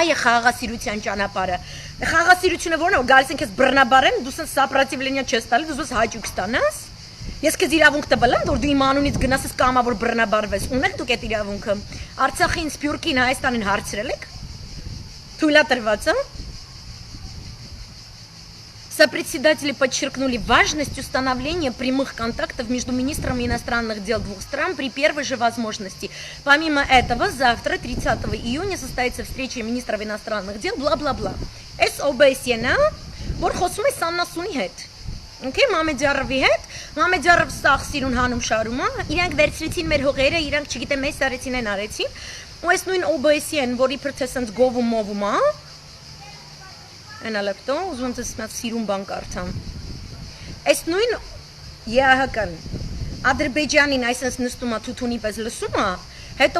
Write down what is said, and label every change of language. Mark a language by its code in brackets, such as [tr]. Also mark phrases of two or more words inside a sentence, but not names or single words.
[hy] է խաղաղասիրության ճանապարհը։ Խաղաղասիրությունը ո՞րն է, գալիս են քեզ բռնաբարեն, դու սենց սապրատիվլենիա չես տալի, դու հաճույք ստանաս։ Ես քեզ իրավունք տվել եմ, որ դու իմ անունից գնաս ես կամավոր բռնաբարվես։ Ունեք դուք այդ իրավունքը։ Արցախին, Սփյուռքին, Հայաստանին հարցրել եք։ Թույլա տրված է։ [ru] Сопредседатели подчеркнули важность установления прямых контактов между министром иностранных дел двух стран при первой же возможности. Помимо этого, завтра, 30 июня, состоится встреча министров иностранных дел, бла-бла-бла. [hy] ОБС-ն որ խոսում է Սաննասունի հետ։ Okay, Մամեդյարովի հետ, Մամեդյարով սաղ սիրուն հանում շարում է, իրանք վերցրեցին մեր հողերը, իրանք չգիտեմ մեզ արեցին են արեցին, ու այս նույն OBS-ն, որ իբր թե սենց գովում մովում է, Անալեպտո, ուզում եմ ձեզ մեծ սիրուն բան կարդամ։ Այս նույն ԵԱՀԿ-ն Ադրբեջանին այսպես նստում է թութունի պես լսում է, հետո